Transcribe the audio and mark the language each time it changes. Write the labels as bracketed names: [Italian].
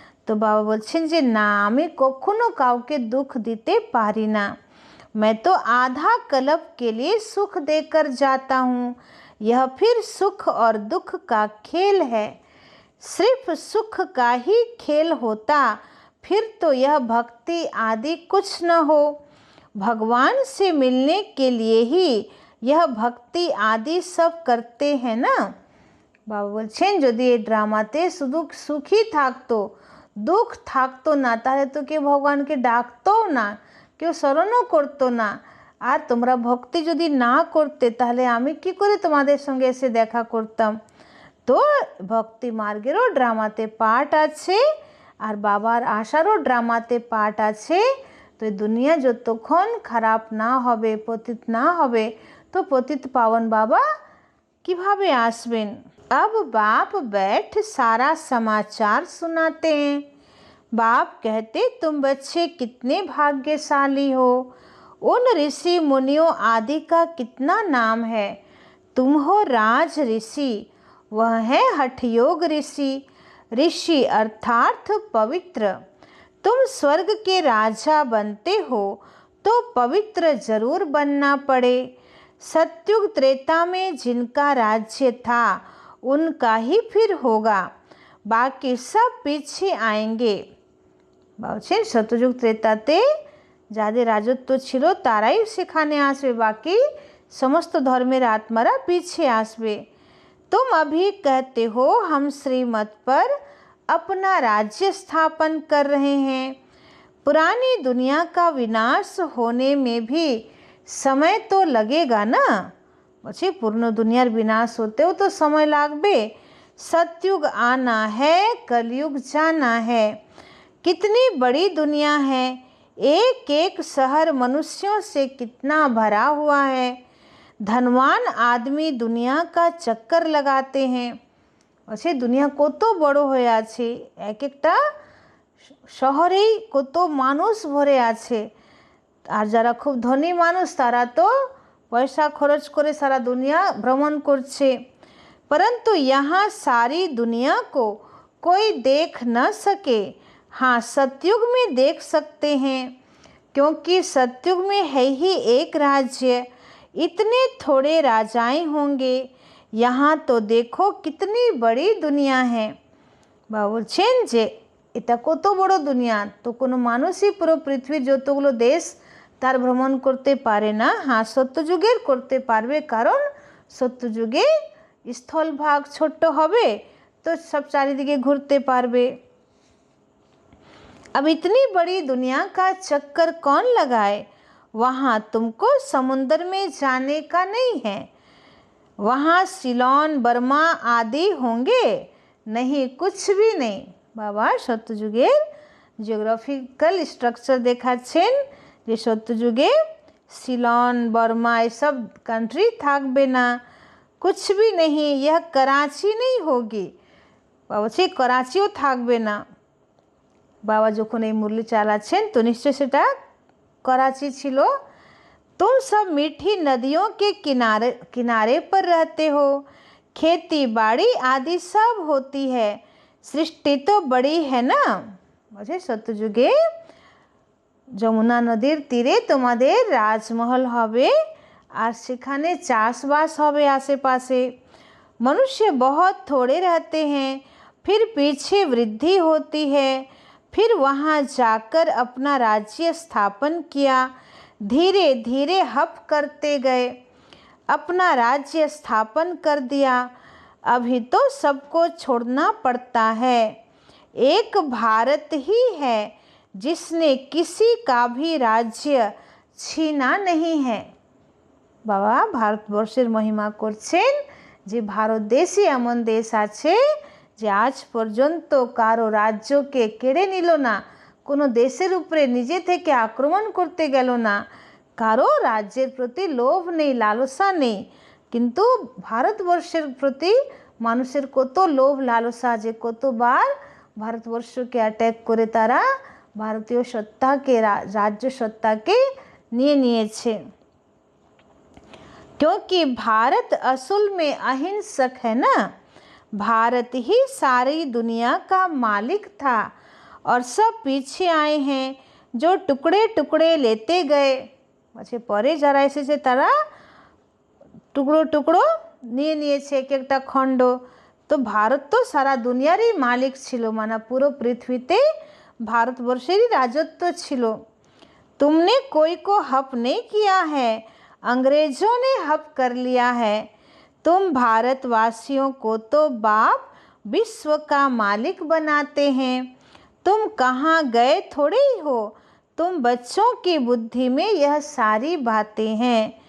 [Bangla] তো বাবা বলছেন যে না, আমি কখনো কাউকে দুঃখ দিতে পারি না। [Hindi] मैं तो आधा कल्प के लिए सुख देकर जाता हूँ, यह फिर सुख और दुख का खेल है। सिर्फ सुख का ही खेल होता फिर तो यह भक्ति आदि कुछ न हो। भगवान से मिलने के लिए ही यह भक्ति आदि सब करते हैं ना। [Bangla] বাবা বলছেন যদি এই ড্রামাতে শুধু সুখই থাকতো, দুঃখ থাকতো না, তাহলে তো কেউ ভগবানকে ডাকতোও না, কেউ স্মরণও করতো না। আর তোমরা ভক্তি যদি না করতে তাহলে আমি কি করে তোমাদের সঙ্গে এসে দেখা করতাম। তো ভক্তি মার্গেরও ড্রামাতে পার্ট আছে, আর বাবার আশারও ড্রামাতে পার্ট আছে। তো এই দুনিয়া যতক্ষণ খারাপ না হবে, পতিত না হবে, তো পতিত পাবন বাবা কিভাবে আসবেন। [Hindi] अब बाप बैठ सारा समाचार सुनाते हैं। बाप कहते तुम बच्चे कितने भाग्यशाली हो, उन ऋषि मुनियों आदि का कितना नाम है। तुम हो राज ऋषि, वह है हठयोग ऋषि। ऋषि अर्थात पवित्र। तुम स्वर्ग के राजा बनते हो तो पवित्र जरूर बनना पड़े। सत्युग त्रेता में जिनका राज्य था उनका ही फिर होगा, बाकी सब पीछे आएंगे। [Bangla] বলছেন সত্যযুগ ত্রেতাতে যাদের রাজত্ব ছিল তারাই সেখানে আসবে, বাকি সমস্ত ধর্মের আত্মারা পিছিয়ে আসবে। [Hindi] तुम अभी कहते हो हम श्रीमत पर अपना राज्य स्थापन कर रहे हैं। पुरानी दुनिया का विनाश होने में भी समय तो लगेगा ना। [Bangla] বলছি পূর্ণ দুনিয়ার বিনাশ হতেও তো সময় লাগবে। [Hindi] सतयुग आना है, कलयुग जाना है। कितनी बड़ी दुनिया है, एक एक शहर मनुष्यों से कितना भरा हुआ है। धनवान आदमी दुनिया का चक्कर लगाते हैं। [Bangla] বলছে দুনিয়া কত বড় হয়ে আছে, এক একটা শহরেই কত মানুষ ভরে আছে। আর যারা খুব ধনী মানুষ তারা তো [Hindi] पैसा खर्च करे सारा दुनिया भ्रमण करछे। परंतु यहाँ सारी दुनिया को कोई देख न सके। हाँ, सतयुग में देख सकते हैं, क्योंकि सतयुग में है ही एक राज्य, इतने थोड़े राजाएं होंगे। यहाँ तो देखो कितनी बड़ी दुनिया है। [Bangla] বাবা বলছেন যে এটা কত বড় দুনিয়া, তো কোনো মানুষই পুরো পৃথিবীর যতগুলো দেশ তার ভ্রমণ করতে পারে না। হ্যাঁ, সত্যযুগের করতে পারবে, কারণ সত্যযুগে স্থলভাগ ছোট্ট হবে তো সব চারিদিকে ঘুরতে পারবে। [Hindi] अब इतनी बड़ी दुनिया का चक्कर कौन लगाए। वहाँ तुमको समुंदर में जाने का नहीं है। वहाँ सिलोन बर्मा आदि होंगे, नहीं कुछ भी नहीं। [Bangla] बाबा সত্যযুগের জিওগ্রাফিক্যাল স্ট্রাকচার দেখাচ্ছেন যে সত্যযুগে সিলন बर्मा [Hindi] ये सब कंट्री [Bangla] থাকবে না, [Hindi] कुछ भी नहीं। यह कराची नहीं होगी। [Bangla] বাবা সেই করাচিও থাকবে না। বাবা যখন এই মুরলি চালাচ্ছেন তো নিশ্চয় সেটা कराची ছিল। [Hindi] तुम सब मीठी नदियों के किनारे किनारे पर रहते हो, खेती बाड़ी आदि सब होती है। सृष्टि तो बड़ी है ना। [Bangla] বলছে সত্যযুগে যমুনা নদীর তীরে তোমাদের রাজমহল হবে, আর সেখানে চাষবাস হবে [Hindi] आसे-पासे। मनुष्य बहुत थोड़े रहते हैं, फिर पीछे वृद्धि होती है। फिर वहाँ जाकर अपना राज्य स्थापन किया, धीरे धीरे हप करते गए, अपना राज्य स्थापन कर दिया। अभी तो सबको छोड़ना पड़ता है। एक भारत ही है जिसने किसी का भी राज्य छीना नहीं है। [Bangla] বাবা ভারতবর্ষের মহিমা করছেন যে ভারত দেশই এমন দেশ আছে যে আজ পর্যন্ত কারো রাজ্যকে কেড়ে নিল না, কোনো দেশের উপরে নিজে থেকে আক্রমণ করতে গেল না, কারো রাজ্যের প্রতি লোভ নেই, লালসা নেই। কিন্তু ভারতবর্ষের প্রতি মানুষের কত লোভ লালসা, যে কতবার ভারতবর্ষকে অ্যাটাক করে তারা ভারতীয় সত্তাকে, রাজ্য সত্তাকে নিয়ে নিয়েছে। [Hindi] क्योंकि भारत असल में अहिंसक है ना, भारत ही सारी दुनिया का मालिक था और सब पीछे आए हैं जो टुकड़े टुकड़े लेते गए। अच्छा परे [Bangla] যারা এসেছে তারা টুকরো টুকরো নিয়ে নিয়েছে এক একটা খণ্ড। তো ভারত তো সারা দুনিয়ারই মালিক ছিল, মানে পুরো পৃথিবীতে ভারতবর্ষেরই রাজত্ব ছিল। [Hindi] तुमने कोई को हप नहीं किया है, अंग्रेज़ों ने हप कर लिया है। तुम भारतवासियों को तो बाप विश्व का मालिक बनाते हैं। तुम कहाँ गए थोड़े ही हो, तुम बच्चों की बुद्धि में यह सारी बातें हैं।